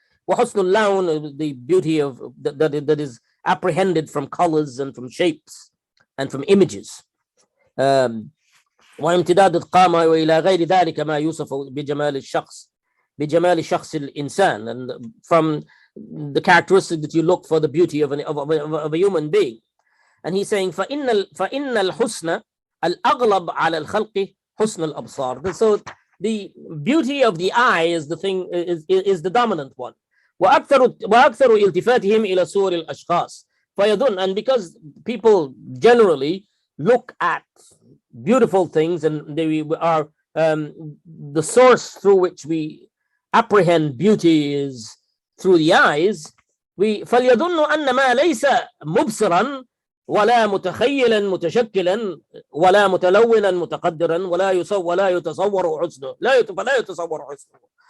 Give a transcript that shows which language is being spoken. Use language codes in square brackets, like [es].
[ar] وحسن اللون, [en] the beauty of that is apprehended from colors and from shapes and from images. [ar] وامتداد القامة وإلى غير ذلك ما يوصف بجمال شخص الإنسان, [en] and from the characteristic that you look for the beauty of a human being. And he's saying [ar] فإن الحسن الأغلب على الخلق حسن الأبصار. [en] So the beauty of the eye is the thing, is the dominant one. [ar] وأكثر التفاتهم إلى صور الأشخاص فيظن, [en] and because people generally look at beautiful things and they are the source through which we apprehend beauty is through the eyes, [ar] فليظن أن ما ليس مبصرا ولا متخيلا متشكلا ولا متلونا متقدرا ولا يتصور حسنه فلا يتصور حسنه,